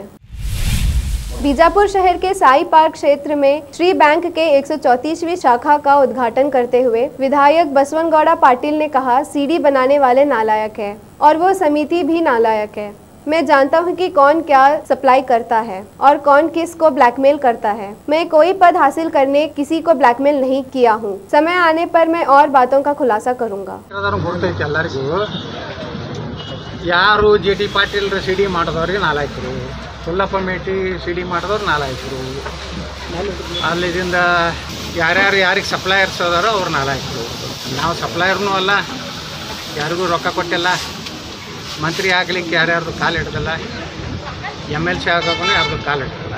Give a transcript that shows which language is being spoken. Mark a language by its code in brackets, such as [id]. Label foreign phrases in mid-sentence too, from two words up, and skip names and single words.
[hi] बीजापुर शहर के साई पार्क क्षेत्र में श्री बैंक के 134वीं शाखा का उद्घाटन करते हुए विधायक बसवनगौड़ा पाटिल ने कहा, सीडी बनाने वाले नालायक है और वो समिति भी नालायक है। मैं जानता हूँ कि कौन क्या सप्लाई करता है और कौन किस को ब्लैकमेल करता है। मैं कोई पद हासिल करने किसी को ब्लैकमेल नहीं किया हूँ। समय आने पर मैं और बातों का खुलासा करूँगा। [kn] ಗೊತ್ತೈತಿ ಎಲ್ಲರಿಗೂ ಯಾರು ಜೆ ಟಿ ಪಾಟೀಲ್ ಸಿ ಡಿ ಮಾಡಿದವ್ರಿಗೆ ನಾಲ್ಕರು, ಹುಲ್ಲಪ್ಪ ಮೇಟಿ ಸಿ ಡಿ ಮಾಡಿದವ್ರು ನಾಲ್ಕರು, ಅಲ್ಲಿಂದ ಯಾರಿಗೆ ಸಪ್ಲೈಯರ್ಸ್ ಅದಾರೋ ಅವ್ರು ನಾಲ್ಕರು. ನಾವು ಸಪ್ಲೈಯರ್ನೂ ಅಲ್ಲ, ಯಾರಿಗೂ ರೊಕ್ಕ ಕೊಟ್ಟಿಲ್ಲ, ಮಂತ್ರಿ ಆಗ್ಲಿಕ್ಕೆ ಯಾರ್ಯಾರ್ದು ಕಾಲು ಹಿಡ್ದಲ್ಲ, MLC ಆಗೋಕ್ಕೂ ಯಾರ್ದು ಕಾಲು ಹಿಡ್ದಲ್ಲ.